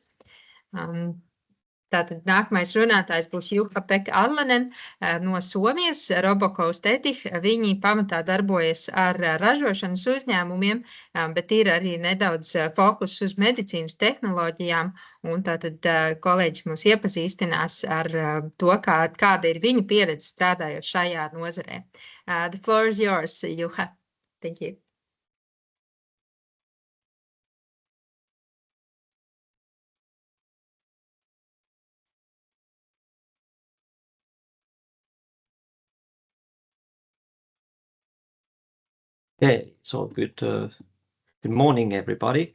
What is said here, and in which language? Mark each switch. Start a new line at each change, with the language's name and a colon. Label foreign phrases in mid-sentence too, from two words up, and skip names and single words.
Latvian: Tātad nākamais runātājs būs Juha-Pekka Allanen no Somijas, Robocost Etih. Viņi pamatā darbojas ar ražošanas uzņēmumiem, bet ir arī nedaudz fokus uz medicīnas tehnoloģijām. Un tātad kolēģis mūs iepazīstinās ar to, kāda ir viņa pieredze strādājot šajā nozarē.
English: The floor is yours, Juha. Thank you. Okay, so good morning, everybody.